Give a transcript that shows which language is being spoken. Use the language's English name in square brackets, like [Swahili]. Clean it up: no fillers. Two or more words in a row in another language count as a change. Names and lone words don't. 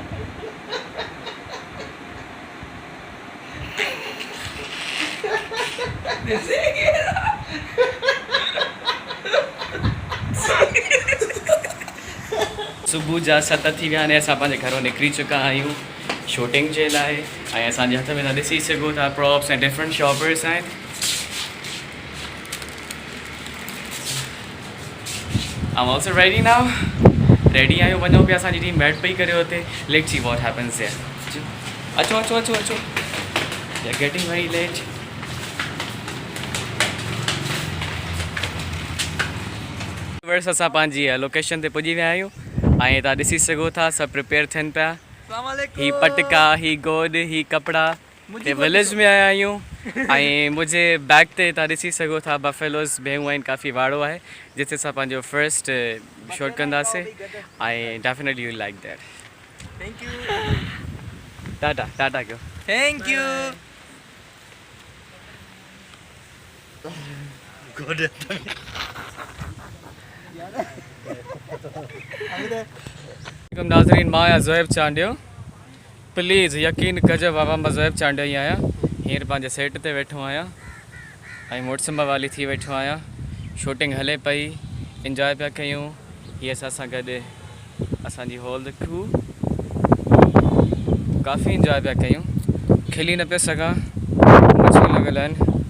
[Sindhi] सुबुह जा 7 थी विया आहिनि। असां पंहिंजे घरों निकिरी चुका आहियूं शूटिंग जे लाइ। ऐं असांजे हथ में तव्हां ॾिसी सघो था प्रॉप्स ऐं [English] different shoppers [Sindhi] आहिनि। [English] I am also ready now. [Sindhi] रेडी आहियूं, वञूं पिया। असांजी टीम वेट पई करे हुते। [English] let's see what happens there. [Sindhi] अचो अचो अचो अचो, [English] we are getting very late. [Sindhi] असां पंहिंजी लोकेशन ते पुॼी विया आहियूं। ऐं तव्हां ॾिसी सघो था सभु प्रिपेयर थियनि पिया। ही पटका, ही गोद, ही कपिड़ा। ते विलेज में आया आहियूं। ऐं मुंहिंजे बैग ते तव्हां ॾिसी सघो था बफेलोस भेहूं आहिनि, काफ़ी वाड़ो आहे जिते असां पंहिंजो [English] first shoot [Sindhi] कंदासीं। [English] ऐं definitely you like that. thank you. [Sindhi] टाटा टाटा कयो। [English] thank you. [Sindhi] नाज़रीन, मां आहियां ज़ोहेब चांडियो। प्लीज़ यकीन कजो बाबा, मां ज़ोहेब चांडियो ई आहियां। हींअर पंहिंजे सेट ते वेठो आहियां ऐं मुड़ुसु वाली थी वेठो आहियां। शूटिंग हले पई, इंजॉय पिया कयूं। हीअ असां गॾु असांजी [English] whole the crew, [Sindhi] काफ़ी इंजॉय पिया कयूं। खिली न पिया सघां, मुझे लॻल आहिनि